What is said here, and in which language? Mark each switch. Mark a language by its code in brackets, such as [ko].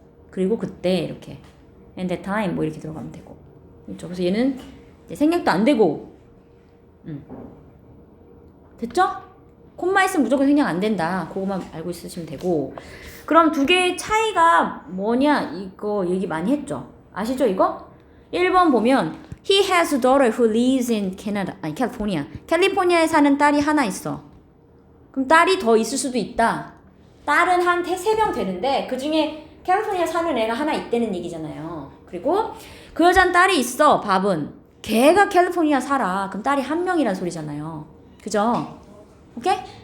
[ko] 그리고 그때 이렇게 [en] and that time [ko] 뭐 이렇게 들어가면 되고. 그렇죠. 그래서 얘는 이제 생략도 안 되고. 됐죠? 콤마 있으면 무조건 생략 안 된다. 그거만 알고 있으시면 되고. 그럼 두 개의 차이가 뭐냐 이거 얘기 많이 했죠. 아시죠 이거? 1번 보면 [en] He has a daughter who lives in Canada. [ko] 아니 캘리포니아. 캘리포니아에 사는 딸이 하나 있어. 그럼 딸이 더 있을 수도 있다. 딸은 한 3명 되는데 그 중에 캘리포니아 사는 애가 하나 있다는 얘기잖아요. 그리고 그 여자는 딸이 있어. 밥은. 걔가 캘리포니아 살아. 그럼 딸이 1명이란 소리잖아요. 그죠? 오케이?